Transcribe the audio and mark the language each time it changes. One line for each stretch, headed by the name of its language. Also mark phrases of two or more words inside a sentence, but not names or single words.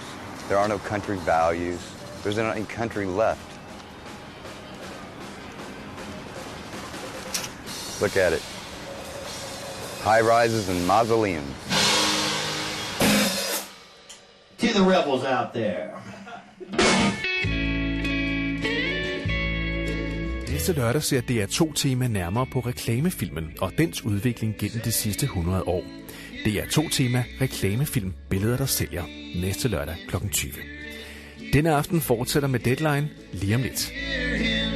English: There are no country values. There's no country left. Look at it. High rises and mausoleums. To the rebels out there.
Danish: Næste lørdag ser DR2-tema nærmere på reklamefilmen og dens udvikling gennem de sidste 100 år. DR2-tema reklamefilm Billeder, der sælger. Næste lørdag kl. 20. Denne aften fortsætter med Deadline lige om lidt.